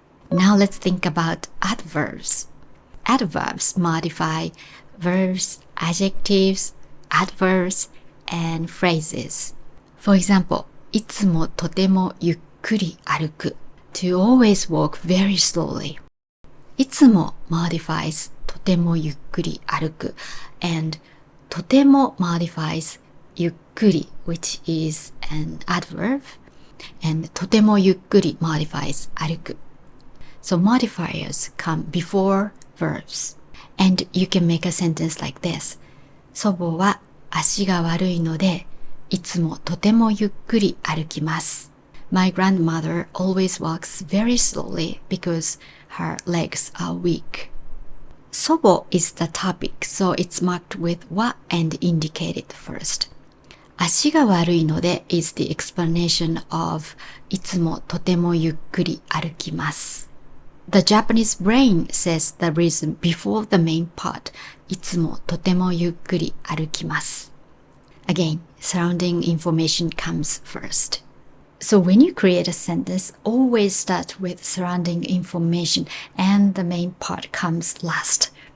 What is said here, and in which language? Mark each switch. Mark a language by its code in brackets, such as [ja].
[en] Now let's think about adverbs. Adverbs modify verbs, adjectives, adverbs, and phrases. For example, [ja] いつもとてもゆっくり歩く [en] to always walk very slowly. いつも modifies [ja] とてもゆっくり歩く [en] and とても modifies ゆっくり which is an adverb and [ja] とてもゆっくり [en] modifies 歩く. So modifiers come before verbs and you can make a sentence like this. [ja] 祖母は足が悪いのでいつもとてもゆっくり歩きます. [en] My grandmother always walks very slowly because her legs are weak. 祖母 is the topic, so it's marked with wa and indicated first. [ja] 足が悪いので [en] is the explanation of [ja] いつもとてもゆっくり歩きます. [en] The Japanese brain says the reason before the main part, [ja] いつもとてもゆっくり歩きます. [en] Again, surrounding information comes first. So when you create a sentence, always start with surrounding information and the main part comes last.